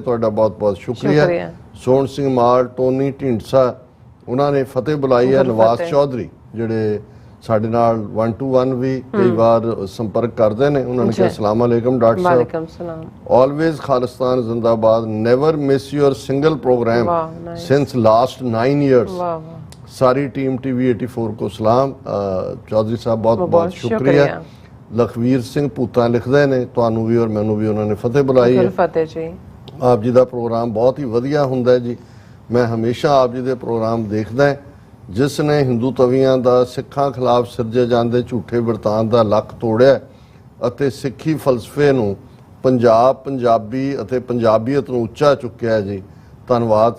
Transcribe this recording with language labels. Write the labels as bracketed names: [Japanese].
[Punjabi] ਤੁਹਾਡਾ ਬਹੁਤ ਬਹੁਤ ਸ਼ੁਕਰੀਆ। ਸੋਹਣ ਸਿੰਘ ਮਾਲ, ਟੋਨੀ ਢੀਂਡਸਾ, ਉਹਨਾਂ ਨੇ ਫਤਿਹ ਬੁਲਾਈ ਹੈ। ਨਵਾਜ਼ ਚੌਧਰੀ ਜਿਹੜੇ ਸਾਡੇ ਨਾਲ 1 to 1 ਵੀ ਕਈ ਵਾਰ ਸੰਪਰਕ ਕਰਦੇ ਨੇ, ਉਹਨਾਂ ਨੇ ਕਿਹਾ ਅਸਲਾਮ ਅਲੈਕਮ ਡਾਕਟਰ ਸਾਹਿਬ, ਵਾਲੇਕਮ ਸਲਾਮ, [English] Always Khalistan ਜ਼ਿੰਦਾਬਾਦ, never miss your single program since last 9 years। [Hindi] सारी टीम TV 84 को सलाम। चौधरी साहब बहुत बहुत शुक्रिया। [Punjabi] लखवीर सिंह भूता लिखते ने ਤੁਹਾਨੂੰ ਵੀ ਔਰ ਮੈਨੂੰ ਵੀ ਉਹਨਾਂ ਨੇ ਫਤਿਹ ਬੁਲਾਈ ਹੈ। ਫਤਿਹ ਜੀ। ਆਪ ਜੀ ਦਾ ਪ੍ਰੋਗਰਾਮ ਬਹੁਤ ਹੀ ਵਧੀਆ ਹੁੰਦਾ ਹੈ ਜੀ। ਮੈਂ ਹਮੇਸ਼ਾ ਆਪ ਜੀ ਦੇ ਪ੍ਰੋਗਰਾਮ ਦੇਖਦਾ ਜਿਸ ਨੇ ਹਿੰਦੂ ਤਵੀਆਂ ਦਾ ਸਿੱਖਾਂ ਖਿਲਾਫ ਸਿਰਜੇ ਜਾਂਦੇ ਝੂਠੇ ਵਰਤਾਨ ਦਾ ਲੱਕ ਤੋੜਿਆ ਅਤੇ ਸਿੱਖੀ ਫਲਸਫੇ ਨੂੰ ਪੰਜਾਬ, ਪੰਜਾਬੀ ਅਤੇ ਪੰਜਾਬੀਅਤ ਨੂੰ ਉੱਚਾ ਚੁੱਕਿਆ ਜੀ। ਧੰਨਵਾਦ।